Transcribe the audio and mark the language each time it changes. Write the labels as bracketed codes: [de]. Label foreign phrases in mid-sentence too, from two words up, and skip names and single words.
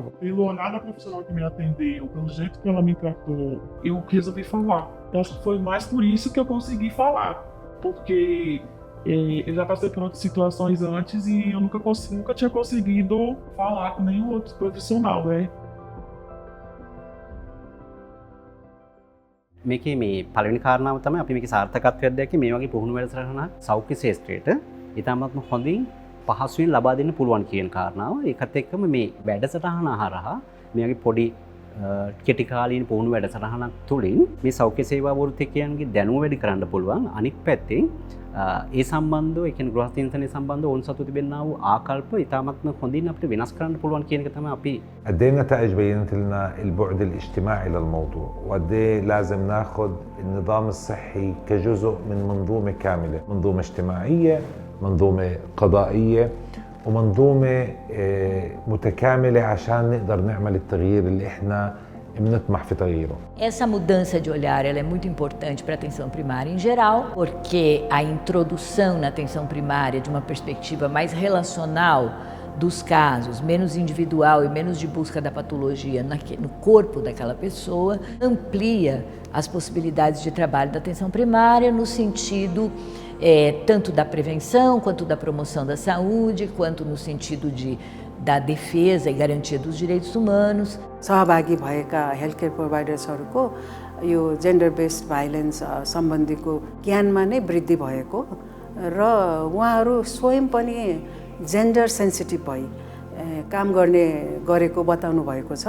[pt] Pelo olhar da profissional que me atendeu, pelo jeito que ela me tratou, eu resolvi falar. Eu acho que foi mais por isso que eu consegui falar, porque eu já passei por outras situações antes e eu nunca tinha conseguido falar com nenhum outro profissional, né? [si] මේකේ මේ පළවෙනි කාරණාව තමයි අපි මේකේ සාර්ථකත්වයක් දැක්කේ මේ වගේ පුහුණු වැඩසටහනක් සෞඛ්‍ය ශාස්ත්‍රයට ඊටමත්ම හොඳින් පහසුවෙන් ලබා දෙන්න පුළුවන් කියන කාරණාව. ඒකත් එක්කම මේ වැඩසටහන හරහා මේ වගේ පොඩි කෙටි කාලීන පුහුණු වැඩසටහනක් තුලින් මේ සෞඛ්‍ය සේවා වෘත්තිකයන්ගේ දැනුම වැඩි කරන්න පුළුවන්. අනිත් පැත්තෙන් ඒ සම්බන්ධව ඒ කියන්නේ ගෘහ චින්තනය සම්බන්ධව ඔවුන් සතු තිබෙනා වූ ආකල්ප ඊටමත්ම හොඳින් අපිට වෙනස් කරන්න පුළුවන් කියන එක තමයි අපි [ar] قد ايه النتائج بينت لنا البعد الاجتماعي للموضوع، وقد ايه لازم ناخذ النظام الصحي كجزء من منظومه كامله، منظومه اجتماعيه، منظومه قضائيه، ومنظومه متكامله عشان نقدر نعمل التغيير اللي احنا بنطمح في تغييره. [pt] Essa mudança de olhar ela é muito importante para a atenção primária em geral, porque a introdução na atenção primária de uma perspectiva mais relacional dos casos, menos individual e menos de busca da patologia no corpo daquela pessoa, amplia as possibilidades de trabalho da atenção primária no sentido tanto da prevenção, quanto da promoção da saúde, quanto no sentido da defesa e garantia dos direitos humanos. [ne] सहभागी भएका [en] health care providersहरूको [ne] यो [en] gender based violence [ne] सम्बन्धीको ज्ञानमा नै वृद्धि भएको र उहाँहरू स्वयं पनि [en] gender sensitive [ne] भई काम गरेको बताउनु भएको छ.